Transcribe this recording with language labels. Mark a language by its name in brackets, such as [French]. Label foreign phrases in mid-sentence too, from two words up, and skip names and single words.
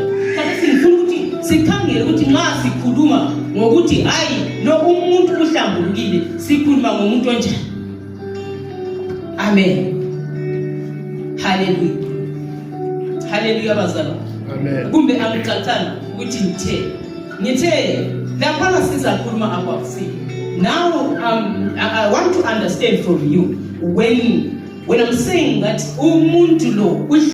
[North Ndebele] Kanti sifuna ukuthi sikhangele ukuthi nxa sikhuluma ngokuthi hayi lo umuntu uhlambulukile, sikhuluma ngomuntu onjani. Amen. Hallelujah. Hallelujah bazalwane. Amen. Kumbe angicacanga ukuthi ngithe lapha sizakhuluma [English] about sin. Now I want to understand from you when I'm saying that [North Ndebele] umuntu lo